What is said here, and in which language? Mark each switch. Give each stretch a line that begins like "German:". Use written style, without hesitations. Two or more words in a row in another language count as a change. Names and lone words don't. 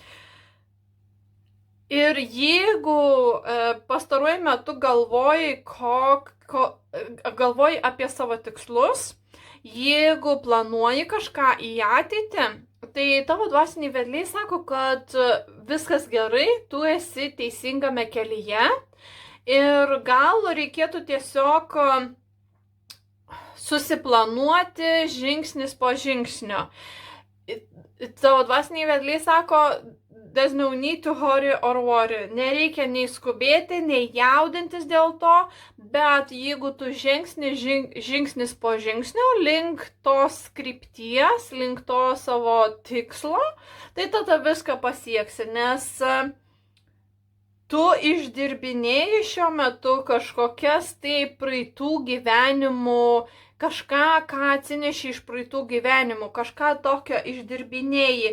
Lithuanian: Ir jeigu pastaruoju metu galvoji apie savo tikslus, jeigu planuoji kažką į ateitį, tai tavo dvasiniai vedliai sako, kad viskas gerai, tu esi teisingame kelyje ir gal reikėtų tiesiog susiplanuoti žingsnis po žingsnio. Tavo dvasiniai vedliai sako,
English: there's no need to hurry or worry.
Lithuanian: Nereikia nei skubėti, nei jaudintis dėl to, bet jeigu tu žingsnis po žingsnio link tos krypties, link to savo tikslo, tai tada viską pasieksi, nes tu išdirbinėjai šiuo metu kažkokias tai praeitų gyvenimų, kažką, ką atsineši iš praeitų gyvenimų, kažką tokio išdirbinėjai.